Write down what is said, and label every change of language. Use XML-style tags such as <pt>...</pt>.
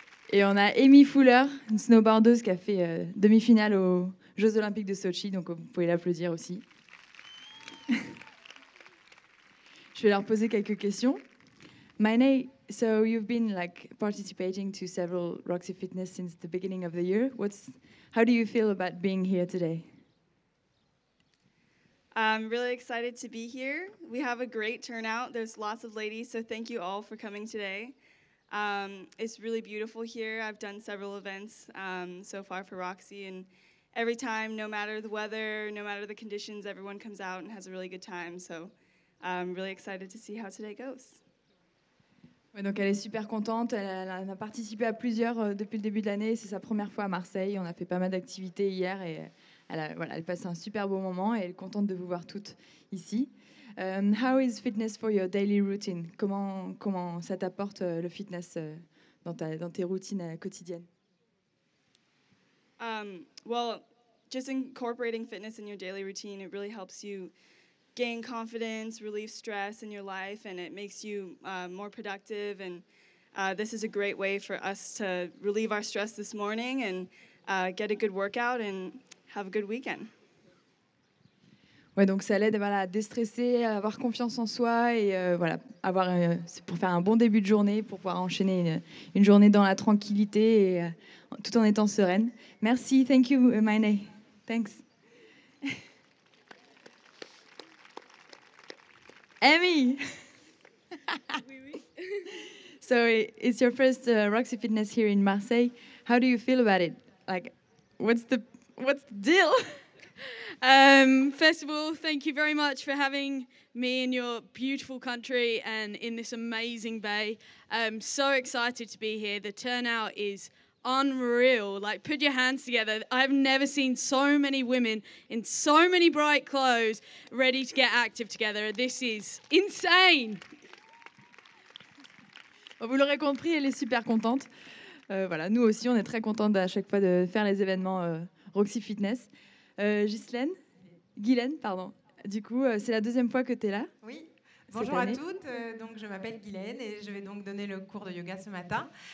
<fr>Et on a Amy Fuller, une snowboardeuse qui a fait demi-finale aux Jeux Olympiques de Sochi, donc vous pouvez l'applaudir aussi. Je vais leur poser quelques questions.</fr> <en>Mainei, so you've been participating to several Roxy Fitness since the beginning of the year. How do you feel about being here today? I'm really excited to be here. We have a great turnout. There's lots of ladies, so thank you all for coming today. It's really beautiful here. I've done several events so far for Roxy, and every time, no matter the weather, no matter the conditions, everyone comes out and has a really good time. So I'm really excited to see how today goes.</en> <fr>Ouais, donc elle est super contente. Elle a participé à plusieurs depuis le début de l'année. C'est sa première fois à Marseille. On a fait pas mal d'activités hier et elle passe un super beau moment et elle est contente de vous voir toutes ici.</fr> <en>How is fitness for your daily routine?</en> <fr>Comment ça t'apporte le fitness dans tes routines quotidiennes?</fr> <en>Well, just incorporating fitness in your daily routine, it really helps you gain confidence, relieve stress in your life, and it makes you more productive. And this is a great way for us to relieve our stress this morning and get a good workout and have a good weekend.</en> <fr>Ouais, donc ça l'aide à déstresser, à avoir confiance en soi et c'est pour faire un bon début de journée, pour pouvoir enchaîner une journée dans la tranquillité et tout en étant sereine. Merci,</fr> <en>thank you, Mainei. Thanks. Amy! So it's your first Roxy Fitness here in Marseille. How do you feel about it? What's the deal? First of all, thank you very much for having me in your beautiful country and in this amazing bay. I'm so excited to be here. The turnout is unreal. Put your hands together. I've never seen so many women in so many bright clothes ready to get active together. This is insane.</en> <fr>Vous l'aurez compris, elle est super contente. Nous aussi, on est très contentes à chaque fois de faire les événements Roxy Fitness. Guylaine, pardon. Du coup, c'est la deuxième fois que tu es là. Oui. Bonjour à toutes, donc je m'appelle Guylaine et je vais donc donner le cours de yoga ce matin.</fr>